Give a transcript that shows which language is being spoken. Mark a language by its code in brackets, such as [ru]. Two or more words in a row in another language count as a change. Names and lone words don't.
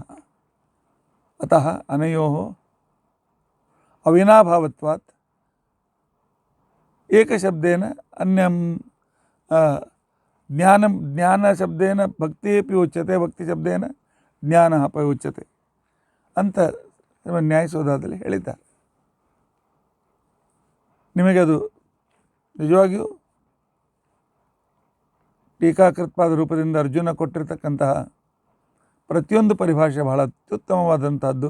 [sa] ಅತಃ ಅನಯೋಃ ಅವಿನಾಭಾವತ್ವಾತ್ ಏಕಶಬ್ದೇನ ಅನ್ಯಂ ಜ್ಞಾನಶಬ್ದೇನ ಭಕ್ತಿ ಅಪಿ ಉಚ್ಯತೆ, ಭಕ್ತಿಶಬ್ದೇನ ಜ್ಞಾನ ಅಪಿ ಉಚ್ಯತೆ [kn] ಅಂತ ನ್ಯಾಯಸೂಧಾದಲ್ಲಿ ಹೇಳಿದ್ದಾರೆ. ನಿಮಗೆ ಅದು ನಿಜವಾಗಿಯೂ ಟೀಕಾಕೃತ್ಪಾದ ರೂಪದಿಂದ ಅರ್ಜುನ ಕೊಟ್ಟಿರ್ತಕ್ಕಂತಹ ಪ್ರತಿಯೊಂದು ಪರಿಭಾಷೆ ಬಹಳ ಅತ್ಯುತ್ತಮವಾದಂಥದ್ದು.